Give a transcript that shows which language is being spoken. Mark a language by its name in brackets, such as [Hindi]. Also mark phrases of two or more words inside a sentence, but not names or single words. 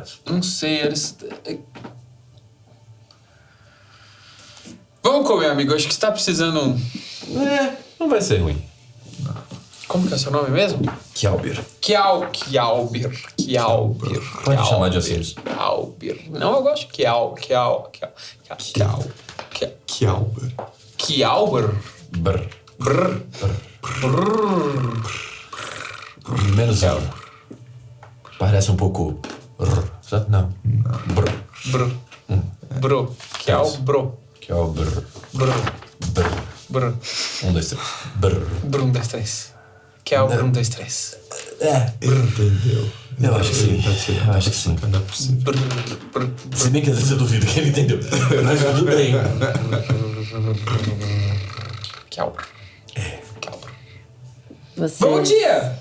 [Portuguese] Não sei, eles... Vamos comer, amigo. Acho que você tá precisando... Não vai ser ruim. Como que é seu nome mesmo? Kjallbir. Kjallbir. Pode chamar de assim. Kjallbir. Não, eu gosto de Kjallbir. Kjallbir. Brr. Brr. Menos ela. Parece um pouco... Sabe? Não. Brr. Bro. Bro. Kjallbro. Kjallbir. Bro. Brr. Brr. 1, 2, 3. Brr. Brum 2, 3. Kjallbrum 2, 3. Entendeu? Eu acho que sim. Eu acho que sim. Não é possível. Brr. Se bem que às vezes eu duvido que ele entendeu. Mas tudo bem. Kjallbr. Kjallbr. Vocês... Bom dia!